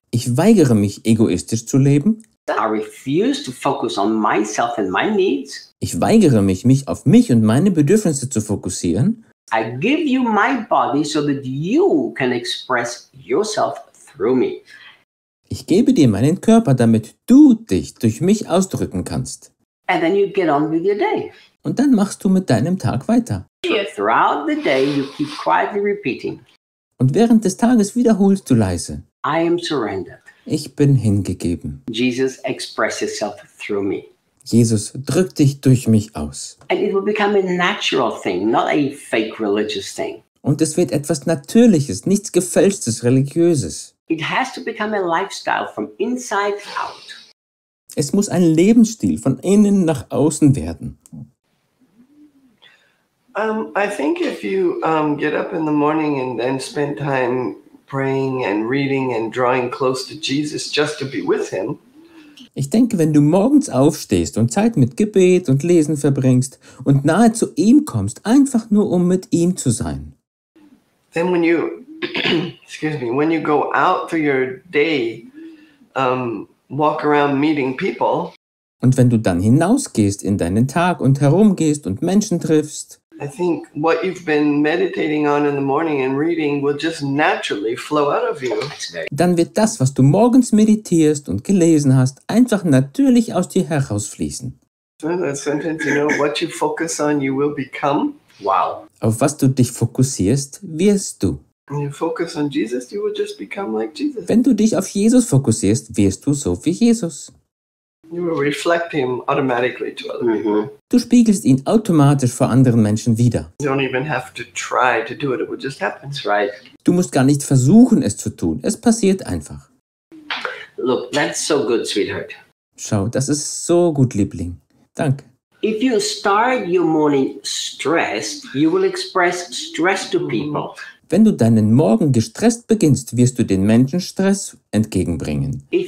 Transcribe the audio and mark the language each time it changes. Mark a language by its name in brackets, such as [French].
[German] Ich weigere mich, egoistisch zu leben. [English] I refuse to focus on myself and my needs. [German] Ich weigere mich, mich auf mich und meine Bedürfnisse zu fokussieren. [English] I give you my body so that you can express yourself through me. [German] Ich gebe dir meinen Körper, damit du dich durch mich ausdrücken kannst. [English] And then you get on with your day. [German] Und dann machst du mit deinem Tag weiter. [English] Throughout the day you keep quietly repeating. [German] Und während des Tages wiederholst du leise. [English] I am surrendered. [German] Ich bin hingegeben. [English] Jesus, express yourself through me. [German] Jesus, drück dich durch mich aus. [English] And it will become a natural thing, not a fake religious thing. [German] Und es wird etwas Natürliches, nichts Gefälschtes, Religiöses. [English] It has to become a lifestyle from inside out. [German] Es muss ein Lebensstil von innen nach außen werden. [English] I think if you get up in the morning and then spend time praying and reading and drawing close to Jesus just to be with him. [German] Ich denke, wenn du morgens aufstehst und Zeit mit Gebet und Lesen verbringst und nahe zu ihm kommst, einfach nur um mit ihm zu sein. [English] Then when you when you go out through your day walk around meeting people. [German] Und wenn du dann hinausgehst in deinen Tag und herumgehst und Menschen triffst. [English] I think what you've been meditating on in the morning and reading will just naturally flow out of you. [German] Dann wird das, was du morgens meditierst und gelesen hast, einfach natürlich aus dir herausfließen. [English] That sentence, you know, what you focus on, you will become. Wow. [German] Auf was du dich fokussierst, wirst du. [English] When you focus on Jesus, you will just become like Jesus. [German] Wenn du dich auf Jesus fokussierst, wirst du so wie Jesus. [English] You will reflect him automatically to other people. [German] Du spiegelst ihn automatisch vor anderen Menschen wieder. [English] You don't even have to try to do it, it will just happen, right? [German] Du musst gar nicht versuchen, es zu tun. Es passiert einfach. [English] Look, that's so good, sweetheart. [German] Schau, das ist so gut, Liebling. Danke. [English] If you start your morning stressed, you will express stress to people. [German] Wenn du deinen Morgen gestresst beginnst, wirst du den Menschen Stress entgegenbringen.